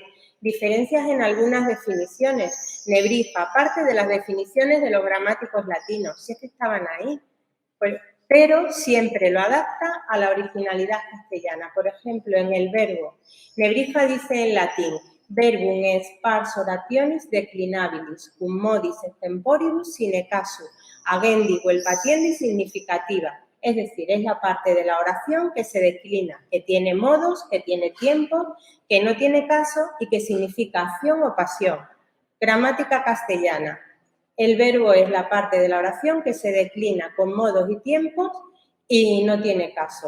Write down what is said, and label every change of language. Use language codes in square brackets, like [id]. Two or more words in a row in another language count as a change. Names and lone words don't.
[es] Diferencias en algunas definiciones. Nebrija, parte de las definiciones de los gramáticos latinos, si es que estaban ahí. Pero siempre lo adapta a la originalidad castellana. Por ejemplo, en el verbo, Nebrija dice en latín, [la] verbum es pars orationis declinabilis, cum modis extemporibus sine casu, agendi vel patiendi significativa. [es] Es decir, es la parte de la oración que se declina, que tiene modos, que tiene tiempo, que no tiene caso y que significa acción o pasión. Gramática castellana. El verbo es la parte de la oración que se declina con modos y tiempos y no tiene caso.